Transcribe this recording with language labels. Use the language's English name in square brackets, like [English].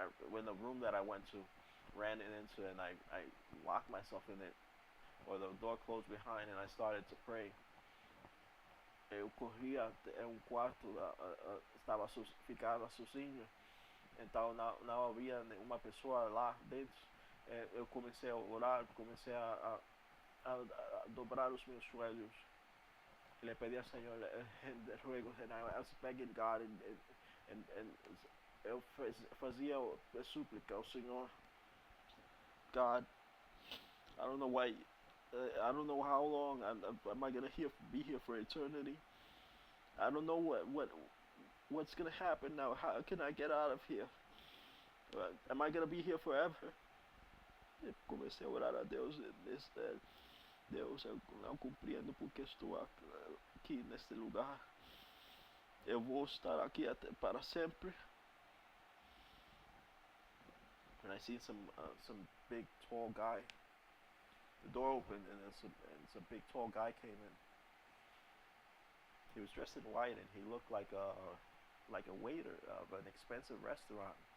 [English] When the room that I went to ran into, and I locked myself in it, or the door closed behind, and I started to pray. [Portuguese] Eu corria em um quarto, estava ficava sozinho, então não havia nenhuma pessoa lá dentro. Eu comecei a orar, comecei a dobrar os meus joelhos. [Spanish] Le pedí al Señor de ruegos, [English] and I was begging God, and [Portuguese] eu fazia súplica ao Senhor. [English] God, I don't know why. I don't know how long am I gonna be here for eternity. I don't know what's gonna happen now. How can I get out of here? Am I gonna be here forever? [Portuguese] Eu comecei a orar a Deus. Deus, eu não compreendo porque estou aqui neste lugar. Eu vou estar aqui até para sempre. [English] And I see some big tall guy. The door opened, and some big tall guy came in. He was dressed in white, and he looked like a waiter of an expensive restaurant.